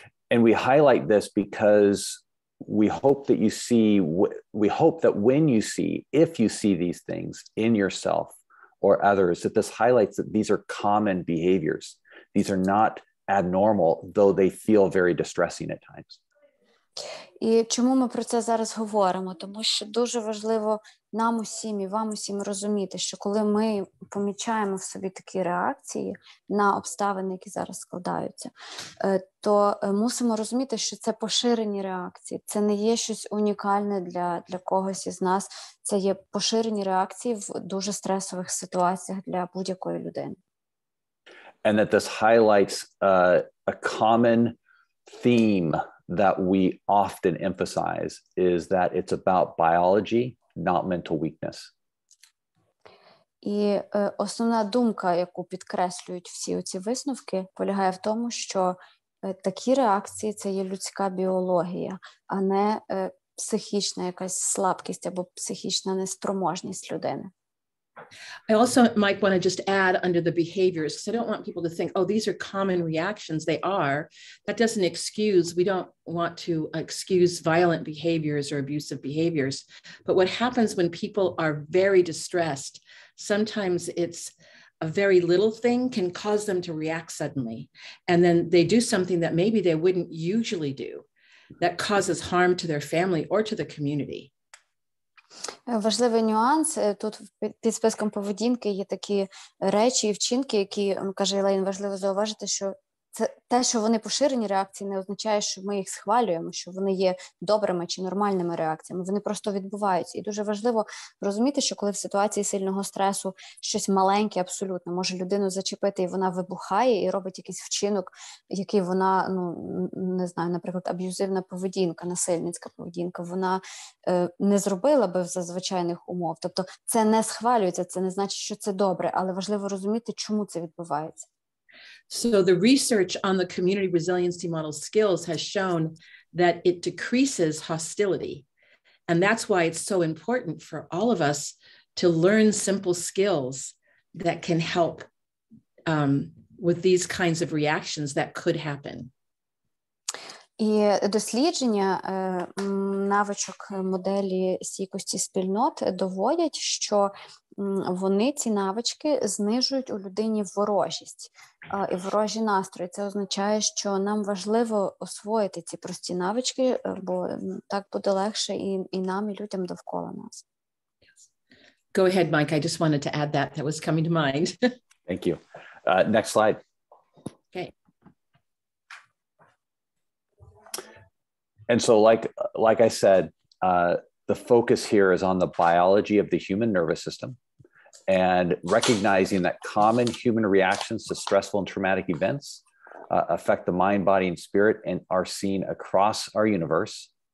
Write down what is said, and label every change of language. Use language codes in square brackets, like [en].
[en] And we highlight this because we hope that you see, we hope that when you see, if you see these things in yourself or others, that this highlights that these are common behaviors. These are not abnormal, though they feel very distressing at times. [uk] І чому ми про це зараз говоримо? Тому що дуже важливо нам усім і вам усім розуміти, що коли ми помічаємо в собі такі реакції на обставини, які зараз складаються, то мусимо розуміти, що це поширені реакції, це не є щось унікальне для когось із нас, це є поширені реакції в дуже стресових ситуаціях для будь-якої людини. [en] And that this highlights a common theme that we often emphasize is that it's about biology, not mental weakness. [uk] І основна думка, яку підкреслюють всі оці висновки, полягає в тому, що такі реакції – це є людська біологія, а не психічна якась слабкість або психічна неспроможність людини. [en] I also might want to just add under the behaviors, because I don't want people to think, oh, these are common reactions. They are. That doesn't excuse, we don't want to excuse violent behaviors or abusive behaviors. But what happens when people are very distressed, sometimes it's a very little thing can cause them to react suddenly. And then they do something that maybe they wouldn't usually do that causes harm to their family or to the community. [uk] Важливий нюанс. Тут під списком поведінки є такі речі і вчинки, які, каже Елейн, важливо зауважити, що це те, що вони поширені реакції, не означає, що ми їх схвалюємо, що вони є добрими чи нормальними реакціями. Вони просто відбуваються. І дуже важливо розуміти, що коли в ситуації сильного стресу щось маленьке абсолютно може людину зачепити, і вона вибухає і робить якийсь вчинок, який вона, не знаю, наприклад, аб'юзивна поведінка, насильницька поведінка, вона не зробила би за звичайних умов. Тобто це не схвалюється, це не значить, що це добре, але важливо розуміти, чому це відбувається. [en] So the research on the community resiliency model skills has shown that it decreases hostility. And that's why it's so important for all of us to learn simple skills that can help with these kinds of reactions that could happen. [uk] І дослідження навичок моделі стійкості спільнот доводять, що вони, ці навички, знижують у людині ворожість і ворожі настрої. Це означає, що нам важливо освоїти ці прості навички, бо так буде легше і нам, і людям довкола нас. [en] Go ahead, Mike. I just wanted to add that. That was coming to mind. Thank you. Next slide. Okay. And so like I said, the focus here is on the biology of the human nervous system and recognizing that common human reactions to stressful and traumatic events affect the mind, body, and spirit and are seen across our universe.